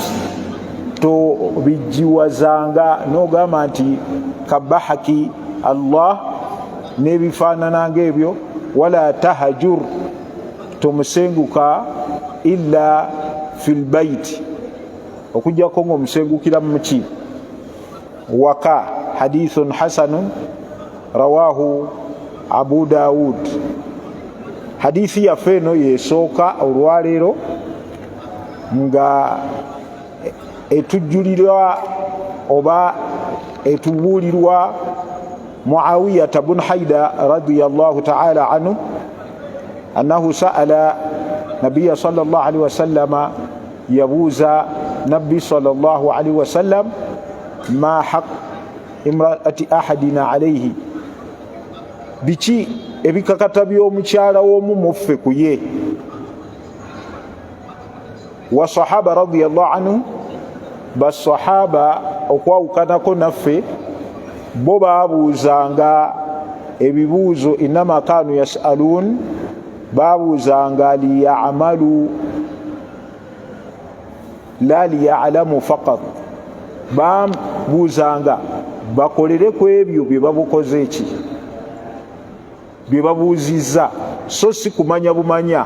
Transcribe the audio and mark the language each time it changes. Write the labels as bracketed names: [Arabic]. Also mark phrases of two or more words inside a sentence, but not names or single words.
[Ganda] tobijjiwazanga n'ogamba nti [Arabic] قبحك الله [Ganda] n'ebifaanana ng'ebyo, [Arabic] ولا تهجر, [Ganda] tomusenguka [Arabic] إلا في البيت, [Ganda] okujjako ng'omusengukira mu ki, waka. [Arabic] حديث حسن رواه أبو داود. [Ganda] Hadithi yaffe eno yesooka olwaleero nga etujjulirwa oba etubuulirwa [Arabic] معاوية بن حيدة رضي الله تعالى عنه أنه سأل النبي صلى الله عليه وسلم, [Ganda] yabuuza nabbi [Arabic] صلى الله عليه وسلم ما حق امرأة أحدنا عليه, [Ganda] biki ebikakata by'omukyala w'omu muffe ku ye. [Arabic] والصحابة رضي الله عنه, [Ganda] basahaba okwawukanako naffe bo baabuuzanga ebibuuzo, [Arabic] إنما كانوا يسألون, [Ganda] baabuuzanga liya'malu [Arabic] لا ليعلموا فقط, [Ganda] baabuuzanga bakolere ku ebyo bye babukoze eki, bye babuuzizza, so si kumanya bumanya.